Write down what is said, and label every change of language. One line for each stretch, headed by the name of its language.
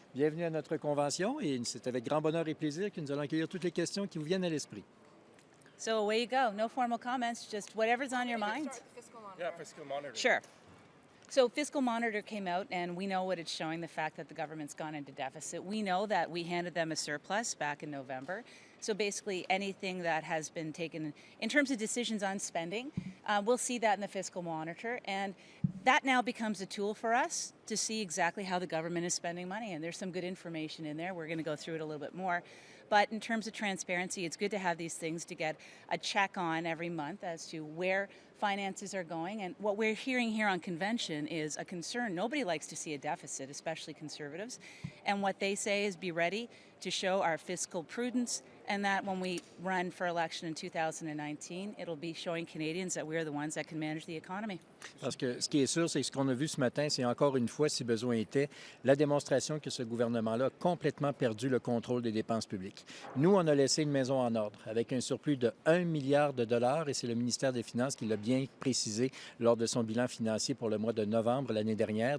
French: bienvenue à notre convention et c'est avec grand bonheur et plaisir que nous allons accueillir toutes les questions qui vous viennent à l'esprit.
English: So away you go. No formal comments, just whatever's on your mind. Yeah, fiscal monitor. Sure. So Fiscal Monitor came out, and we know what it's showing, the fact that the government's gone into deficit. We know that we handed them a surplus back in November. So basically anything that has been taken in terms of decisions on spending, we'll see that in the Fiscal Monitor. And that now becomes a tool for us to see exactly how the government is spending money. And there's some good information in there. We're going to go through it a little bit more. But in terms of transparency, it's good to have these things to get a check on every month as to where finances are going. And what we're hearing here on convention is a concern. Nobody likes to see a deficit, especially conservatives. And what they say is be ready to show our fiscal prudence, and that when we run for election in 2019, it'll be showing Canadians that we're the ones that can manage the economy.
French: Parce que ce qui est sûr, c'est que ce qu'on a vu ce matin, c'est encore une fois, si besoin était, la démonstration que ce gouvernement-là a complètement perdu le contrôle des dépenses publiques. Nous, on a laissé une maison en ordre avec un surplus de 1 milliard de dollars et c'est le ministère des Finances qui l'a bien précisé lors de son bilan financier pour le mois de novembre l'année dernière.